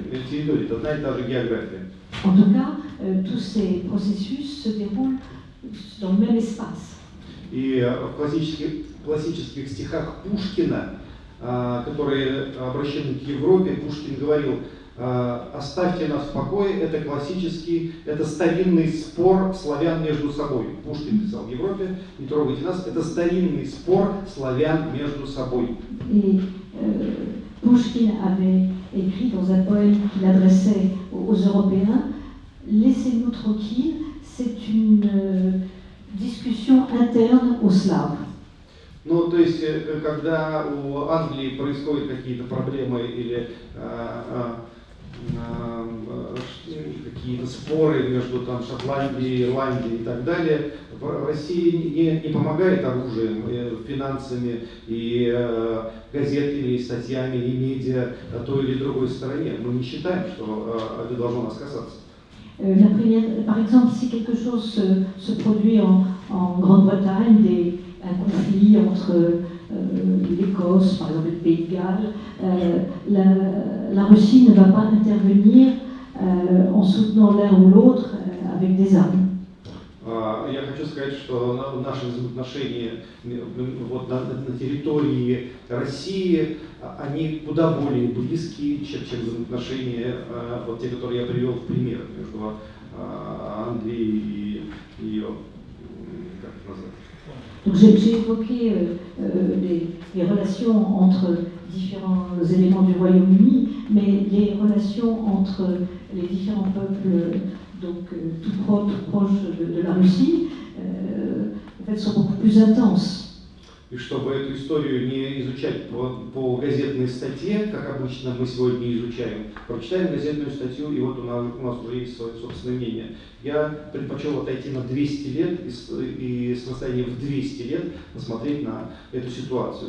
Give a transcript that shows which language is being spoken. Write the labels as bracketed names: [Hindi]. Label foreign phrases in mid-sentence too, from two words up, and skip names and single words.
[Russian] Это одна и та же география. [French] En tout cas, tous ces processus se déroulent dans le même espace. [Russian] И в классических стихах Пушкина, которые обращены к Европе, Пушкин говорил: «Оставьте нас в покое, это классический, это старинный спор славян между собой». Пушкин писал в Европе: «Не трогайте нас, это старинный спор славян между собой». [French] Et Pushkin avait écrit dans un poème qu'il adressait aux Européens: laissez-nous tranquilles, c'est une discussion interne aux Slaves. [Russian] Ну, то есть, когда у Англии происходят какие-то проблемы или какие-то споры между там, Шотландией, Ирландией и так далее, в России не помогает оружием, финансами, и газетами, и статьями, и медиа той или другой стороне. Мы не считаем, что это должно нас касаться. [French] Par exemple, si quelque chose se produit en Grande-Bretagne, un conflit entre l'Écosse, par exemple le Pays de Galles, la Russie ne va pas intervenir en soutenant l'un ou l'autre avec des armes. [Russian] Я хочу сказать, что наши взаимоотношения вот, на территории России, они куда более близкие, чем взаимоотношения, вот те, которые я привел в пример, между Англией и ее, как это назвать? [French] Donc j'ai évoqué les relations entre différents éléments du Royaume-Uni, mais les relations entre les différents peuples, donc tout proches de la Russie, en fait, sont beaucoup plus intenses. [Russian] И чтобы эту историю не изучать по газетной статье, как обычно мы сегодня изучаем, прочитаем газетную статью, и вот у нас уже есть свое собственное мнение. Я предпочел отойти на 200 лет и с расстояния в 200 лет посмотреть на эту ситуацию.